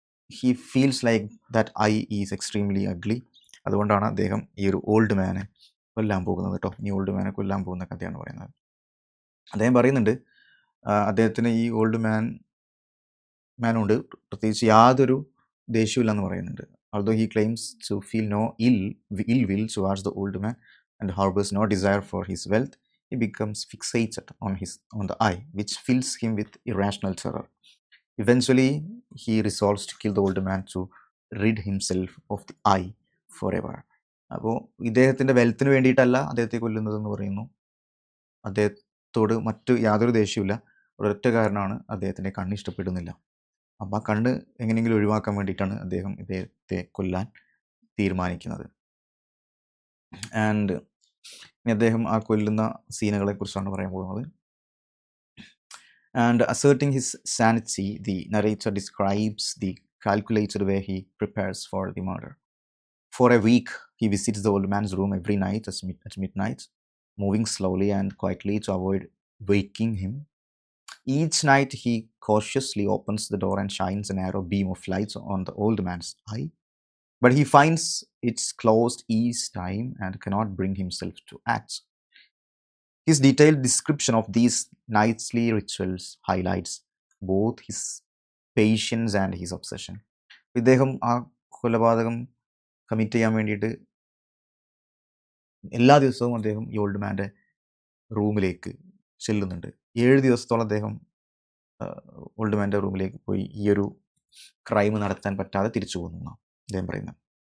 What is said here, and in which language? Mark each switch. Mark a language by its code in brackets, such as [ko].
[en] He feels like that I is extremely ugly. [ml] അതുകൊണ്ടാണ് അദ്ദേഹം ഈ ഒരു ഓൾഡ് മാനെ കൊല്ലാൻ പോകുന്നത് കേട്ടോ. ഈ ഓൾഡ് മാനെ കൊല്ലാൻ പോകുന്ന കഥയാണ് പറയുന്നത്. അദ്ദേഹം പറയുന്നുണ്ട്, അദ്ദേഹത്തിന് ഈ ഓൾഡ് മാൻ മാനുണ്ട് പ്രത്യേകിച്ച് യാതൊരു ദേഷ്യമില്ലെന്ന് പറയുന്നുണ്ട്. [en] Although he claims to feel no ill will towards the old man and harbors no desire for his wealth, he becomes fixated on the eye, which fills him with irrational terror. Eventually, he resolves to kill the old man to rid himself of the eye forever. [ml] അപ്പോൾ ഇദ്ദേഹത്തിൻ്റെ വെൽത്തിന് വേണ്ടിയിട്ടല്ല അദ്ദേഹത്തെ കൊല്ലുന്നതെന്ന് പറയുന്നു. അദ്ദേഹത്തോട് മറ്റു യാതൊരു ദേഷ്യമില്ല. ഒരൊറ്റ കാരണമാണ് അദ്ദേഹത്തിൻ്റെ കണ്ണ് ഇഷ്ടപ്പെടുന്നില്ല. അപ്പോൾ ആ കണ്ണ് എങ്ങനെയെങ്കിലും ഒഴിവാക്കാൻ വേണ്ടിയിട്ടാണ് അദ്ദേഹം ഇദ്ദേഹത്തെ കൊല്ലാൻ തീരുമാനിക്കുന്നത്. ആൻഡ് ഇനി അദ്ദേഹം ആ കൊല്ലുന്ന സീനുകളെ കുറിച്ചാണ് പറയാൻ പോകുന്നത്. [en] And asserting his sanity, the narrator describes the calculated way he prepares for the murder. For a week, he visits the old man's room every night at midnight, moving slowly and quietly to avoid waking him. Each night, he cautiously opens the door and shines a narrow beam of light on the old man's eye. But he finds it's closed each time and cannot bring himself to act. His detailed description of these nightly rituals highlights both his patience and his obsession. [ml] ഇദ്ദേഹം ആ കൊലപാതകം commit ചെയ്യാൻ വേണ്ടിയിട്ട് എല്ലാ ദിവസവും അദ്ദേഹം ഈ old മാൻ്റെ റൂമിലേക്ക് ചെല്ലുന്നുണ്ട്. 7 ദിവസത്തോളം അദ്ദേഹം ഓൾഡ് മാൻ്റെ റൂമിലേക്ക് പോയി ഈ ഒരു ക്രൈം നടത്താൻ പറ്റാതെ തിരിച്ചു പോകുന്നു അദ്ദേഹം പറയുന്നത്.